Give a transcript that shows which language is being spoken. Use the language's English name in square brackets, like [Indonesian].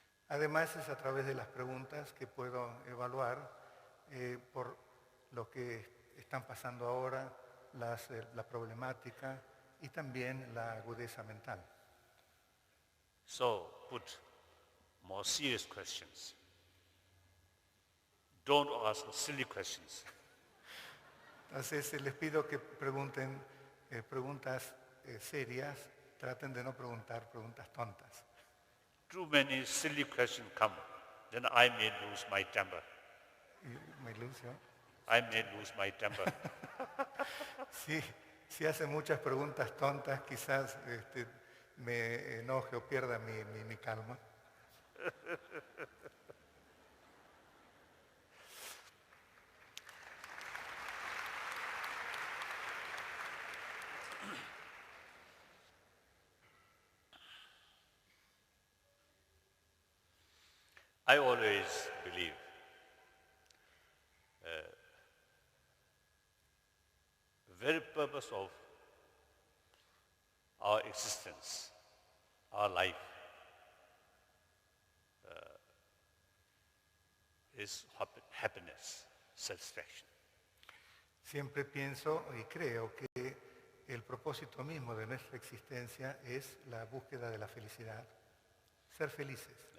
[Spanish] Además, es a través de las preguntas que puedo evaluar por lo que están pasando ahora, la problemática y también la agudeza mental. [English] So, put more serious questions. Don't ask silly questions. [Spanish] Entonces, les pido que pregunten preguntas serias, traten de no preguntar preguntas tontas. [English] Too many silly questions come, then I may lose my temper. [Spanish] ¿Me lose yo? [English] I may lose my temper. [Spanish] Si hace muchas preguntas tontas, quizás me enoje o pierda mi calma. [English] I always believe the very purpose of our existence, our life, is happiness, satisfaction. [Spanish] Siempre pienso y creo que el propósito mismo de nuestra existencia es la búsqueda de la felicidad, ser felices.